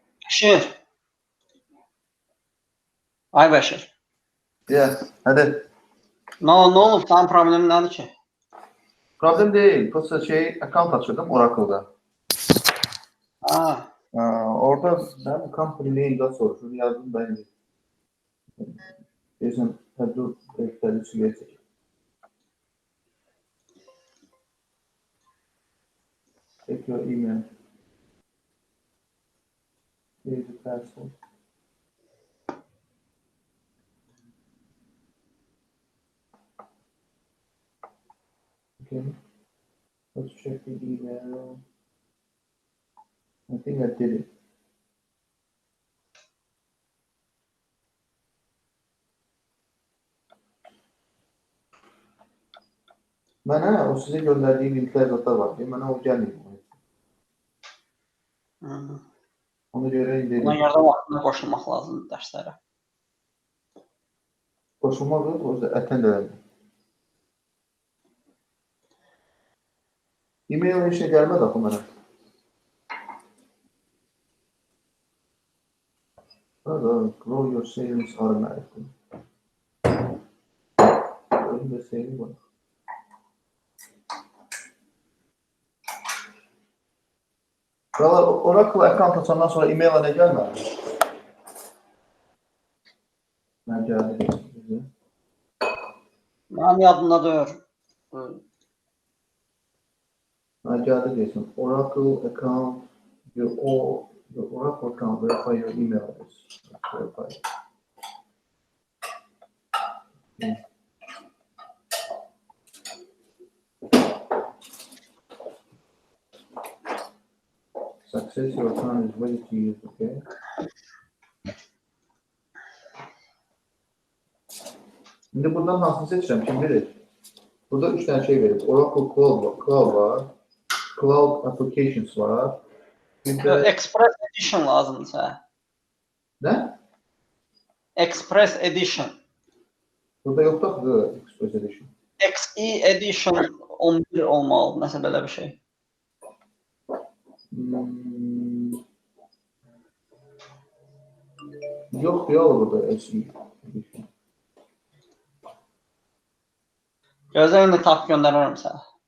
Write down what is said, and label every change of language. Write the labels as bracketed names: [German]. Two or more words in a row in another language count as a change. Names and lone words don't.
[Turkish] Bashir. Ay Bashir. [English] Yeah, [Turkish] hadi. Ne oldu? Tam problemin nedir ki? Problem değil. Prosta account açıyordum Oracle'da. Ha. Orada ben [English] company name [Turkish] da soruşur yazdım ben. Jason Pedro direktörü gelecek. [English] Check your email. Here's the password. Okay. Let's check the email. I think I did it. [Turkish] Bana o size gönderdiği linkler zaten var. Bana o gelmiyor. Ona göre Buna indirdim. [Azerbaijani] görə də vaxtında qoşulmaq lazımdır dərslərə. [Turkish] Koşulmaz o yüzden attend edelim. E-mail işe gelmedi aklıma. [English] Hadi grow your savings automatically. [Turkish] Öyle de saving var. Valla Oracle account açandan sonra e-mail'a ne gelmedi? Ne geldi? [Azerbaijani] Mənim yadımda deyil. [Turkish] Ne geldi diyorsun? [English] Oracle account, your Oracle account, verify your email address. Verify. Okay. Success, your account is ready to use, okay? [Turkish] Şimdi buradan nasıl seçeceğim? Kim bilir? Burada 3 tane şey verir. Oracle Cloud var. Cloud Applications var. Bir de... [Azerbaijani] Express Edition lazımdır sənə. [Turkish] Ne? Express Edition. Burada yok da Express Edition. [Azerbaijani] XE Edition 11 olmalı, nəsə belə bir şey. [Turkish] Yok ya burada SE Edition. [Azerbaijani] Gözlə indi tap göndərərəm sənə.